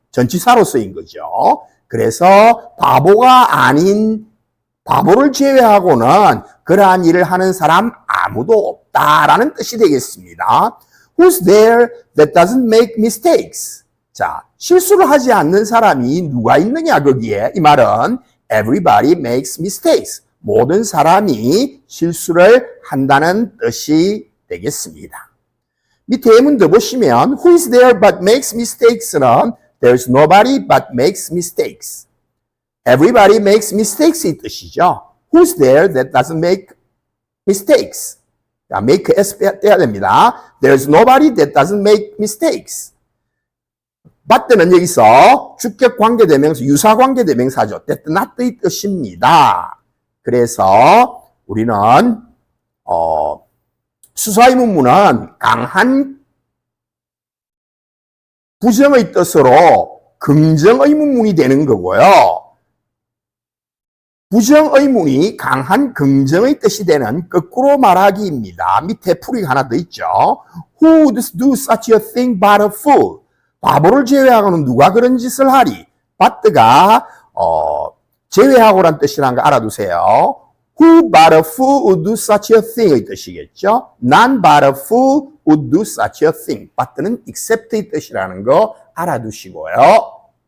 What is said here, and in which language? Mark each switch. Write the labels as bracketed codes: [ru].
[ko] 전치사로 쓰인 거죠. 그래서 바보가 아닌, 바보를 제외하고는 그러한 일을 하는 사람 아무도 없다라는 뜻이 되겠습니다. [en] Who's there that doesn't make mistakes? [ko] 자, 실수를 하지 않는 사람이 누가 있느냐 거기에. 이 말은 [en] everybody makes mistakes. [ko] 모든 사람이 실수를 한다는 뜻이 되겠습니다. 밑에 예문 더 보시면 [en] who is there but makes mistakes는 there's nobody but makes mistakes. everybody makes mistakes [ko] 이 뜻이죠. [en] who's there that doesn't make mistakes. [ko] 자, make s 떼야 됩니다. [en] there's nobody that doesn't make mistakes. [ko] bat는 여기서 주격 관계대명사, 유사 관계대명사죠. [en] that not [ko] 의 뜻입니다. 그래서 우리는 수사의문문은 강한 부정의 뜻으로 긍정의문문이 되는 거고요. 부정의문이 강한 긍정의 뜻이 되는 거꾸로 말하기입니다. 밑에 풀이가 하나 더 있죠. [en] Who would do such a thing but a fool? [ko] 바보를 제외하고는 누가 그런 짓을 하리? but가 제외하고란 뜻이라는 거 알아두세요. [en] Who but a fool would do such a thing의 [ko] 뜻이겠죠. [en] None but a fool would do such a thing. [ko] but는 except의 뜻이라는 거 알아두시고요.